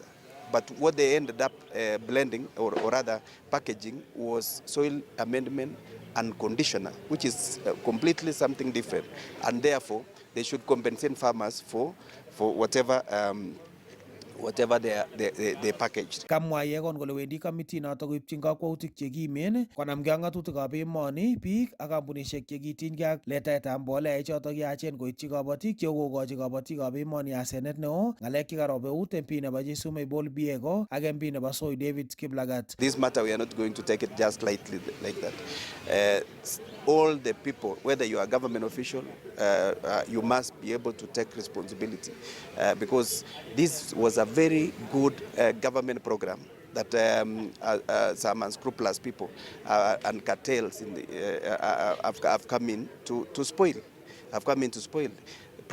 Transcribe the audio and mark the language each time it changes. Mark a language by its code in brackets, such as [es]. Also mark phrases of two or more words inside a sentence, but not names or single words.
[en] But what they ended up blending or rather packaging was soil amendment and conditioner, which is completely something different. And therefore, they should compensate farmers for whatever they packaged. [kln] Kamwa Yegon kole wendi committee noto koipchin kakwautik chekimen konamgei ak ng'atutikab emoni biik ak kampunisiek chekitinygei ak letaetab mbolea choto yachen koityi kabatik chekokochi kabatikab emoni asenet neo. Ng'alek chekarob eut MP nebo Jesume Bol Biego ak MP nebo Soy David Kiplagat. [en] This matter we are not going to take it just lightly like that. All the people, whether you are a government official, you must be able to take responsibility, because this was a very good government program that some unscrupulous people and cartels in the, have come in to spoil.